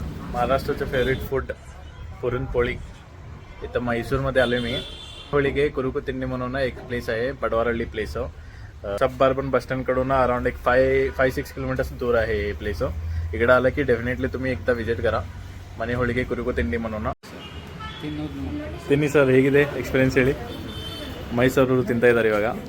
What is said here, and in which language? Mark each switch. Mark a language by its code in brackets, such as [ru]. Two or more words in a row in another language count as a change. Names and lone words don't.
[mr] महाराष्ट्राचं [en] favorite food [mr] पुरणपोळी. इथं मैसूरमध्ये आलो मी. होळीगे कुरुकु तिंडी म्हणून एक प्लेस आहे, बडवारहಳ್ಳಿ प्लेस. [en] suburban bus [mr] स्टँडकडून अराउंड एक 5-6 किलोमीटर्स दूर आहे हे प्लेस. इकडे आलं की डेफिनेटली तुम्ही एकदा विजिट करा. [kn] ಮನೆ ಹೋಳಿಗೆ ಕುರುಕು ತಿಂಡಿ ಮನೋನ ತಿನ್ನಿ ಸರ್. ಹೇಗಿದೆ ಎಕ್ಸ್ಪೀರಿಯನ್ಸ್ ಹೇಳಿ. ಮೈಸೂರು ತಿಂತಾ ಇದ್ದಾರೆ ಇವಾಗ.